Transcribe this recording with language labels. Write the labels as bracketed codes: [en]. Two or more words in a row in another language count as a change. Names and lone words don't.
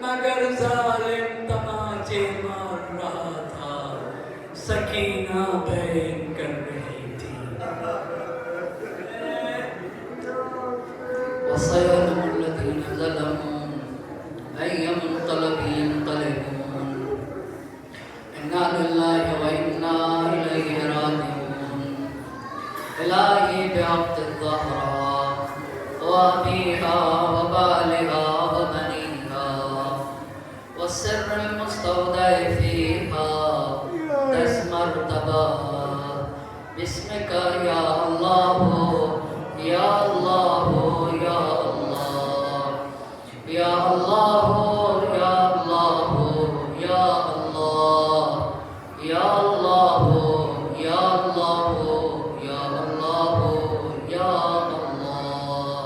[ur] کر ظالم طمانچے مار رہا تھا، سکینہ بین کر رہی تھی. [ar] وسيعلم الذين ظلموا أي منقلب ينقلبون, إنا لله وإنا إليه راجعون. إلهي بحق الزهراء وأبيها وبعلها وبنيها والسر المستودع فيها [ur] دس مرتبہ [ar] بسمك يا الله يا الله يا الله يا الله يا الله يا الله يا الله يا الله يا الله يا الله.